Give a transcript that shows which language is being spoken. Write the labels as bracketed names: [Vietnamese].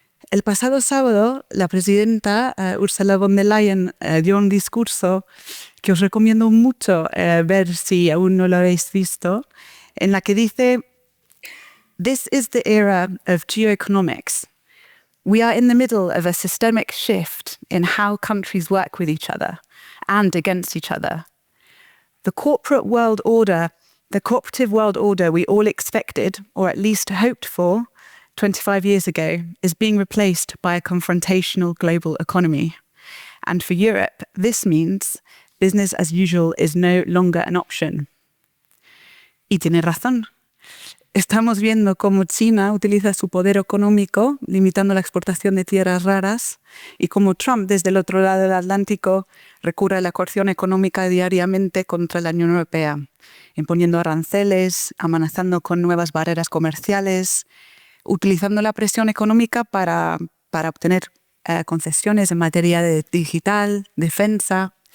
[Spanish] El pasado sábado, la presidenta Ursula von der Leyen dio un discurso que os recomiendo mucho ver si aún no lo habéis visto, en la que dice: [English] "This is the era of geoeconomics. We are in the middle of a systemic shift in how countries work with each other and against each other. The corporate world order, the cooperative world order we all expected, or at least hoped for, 25 years ago, is being replaced by a confrontational global economy. And for Europe, this means business as usual is no longer an option." [Spanish] Y tiene razón. Estamos viendo cómo China utiliza su poder económico limitando la exportación de tierras raras y cómo Trump, desde el otro lado del Atlántico, recurre a la coerción económica diariamente contra la Unión Europea, imponiendo aranceles, amenazando con nuevas barreras comerciales, utilizando la presión económica para obtener concesiones en materia de digital, defensa.